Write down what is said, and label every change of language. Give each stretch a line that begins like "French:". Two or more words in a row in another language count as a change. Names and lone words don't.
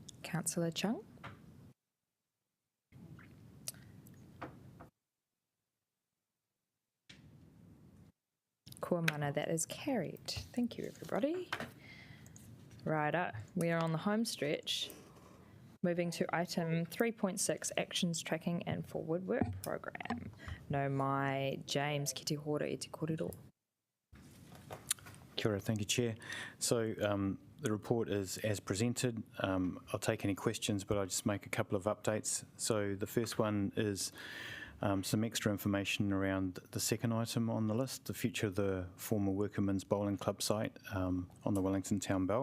English: Councillor Chung.
Māori: Kua mana,
English: that is carried. Thank you, everybody. Righto, we are on the home stretch. Moving to item 3.6, actions tracking and forward work program.
Māori: No mai James ki te hora I te kōrero. Kia ora,
English: thank you, Chair. So the report is as presented. I'll take any questions, but I'll just make a couple of updates. So the first one is some extra information around the second item on the list, the future of the former Workermen's Bowling Club site on the Wellington Town Belt.